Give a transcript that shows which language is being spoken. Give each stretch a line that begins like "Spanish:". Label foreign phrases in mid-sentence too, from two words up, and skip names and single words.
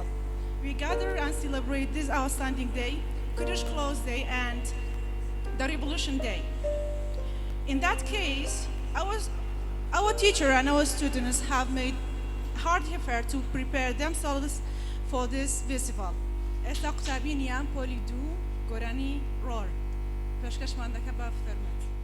English: We gather and celebrate this outstanding day, Kurdish Close Day and the Revolution Day. In that case, our teacher and our students have made hard effort to prepare themselves for this festival.
Central Kurdish: ئێستا قوتابیان پۆلی 2 گۆرانی ڕۆر پێشکەشمان دەکە بە فەرموو.